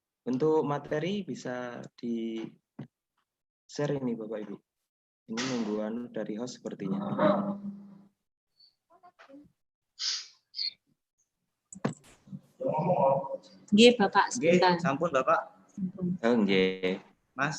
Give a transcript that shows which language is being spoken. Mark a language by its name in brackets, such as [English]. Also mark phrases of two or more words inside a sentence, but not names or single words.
[Indonesian] Untuk materi bisa di share ini Bapak Ibu. Ini nungguan dari host sepertinya. [Javanese] Nggih, Bapak, Nggih, [Indonesian] sebentar. [Javanese] sampun Bapak. Sampun. Oh, nggih. Mas.